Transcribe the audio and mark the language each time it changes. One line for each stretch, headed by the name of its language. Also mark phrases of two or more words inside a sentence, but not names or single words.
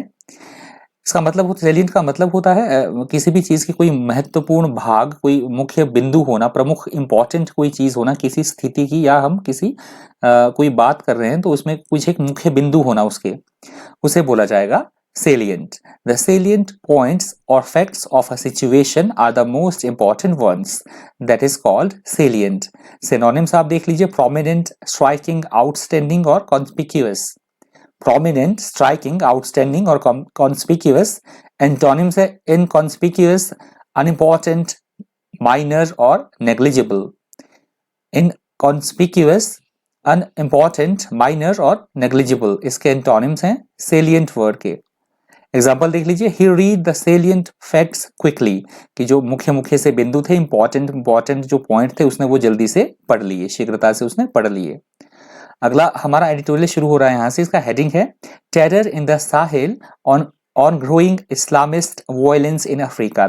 Hindi: इसका मतलब सेलिएंट का मतलब होता है किसी भी चीज की कोई महत्वपूर्ण भाग, कोई मुख्य बिंदु होना, प्रमुख इंपॉर्टेंट कोई चीज होना किसी स्थिति की, या हम किसी कोई बात कर रहे हैं तो उसमें कुछ एक मुख्य बिंदु होना उसके, उसे बोला जाएगा salient.
English: The salient points or facts of a situation are the most important ones. That is called salient. Synonyms
Hindi: आप देख लीजिए,
English: prominent, striking, outstanding और conspicuous. Prominent, striking, outstanding और conspicuous. Antonyms है inconspicuous, unimportant, minor और negligible. Inconspicuous, unimportant, minor और negligible इसके antonyms हैं salient word के।
Hindi: एग्जाम्पल देख लीजिए,
English: He read the salient facts quickly,
Hindi: कि जो मुख्य मुख्य से बिंदु थे, इंपॉर्टेंट जो पॉइंट थे, उसने वो जल्दी से पढ़ लिए, शीघ्रता से उसने पढ़ लिए। अगला हमारा एडिटोरियल शुरू हो रहा है यहाँ से, इसका हेडिंग है टेरर इन द साहेल ऑन ग्रोइंग इस्लामिस्ट वायलेंस इन अफ्रीका।